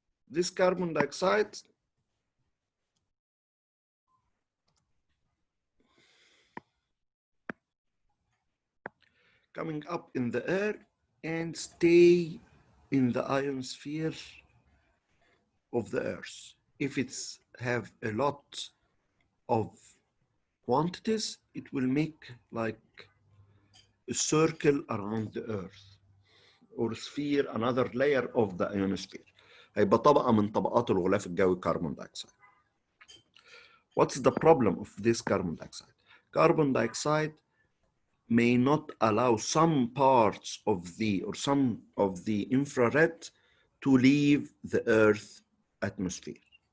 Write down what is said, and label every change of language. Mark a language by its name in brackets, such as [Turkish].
[English] This carbon dioxide coming up in the air and stay in the ionosphere of the earth. If it's have a lot of quantities, it will make like a circle around the earth or sphere, another layer of the ionosphere. [Arabic] هيبقى طبقة من طبقات الغلاف الجوي carbon dioxide. [English] What's the problem of this carbon dioxide? Carbon dioxide may not allow some parts of the infrared to leave the Earth atmosphere.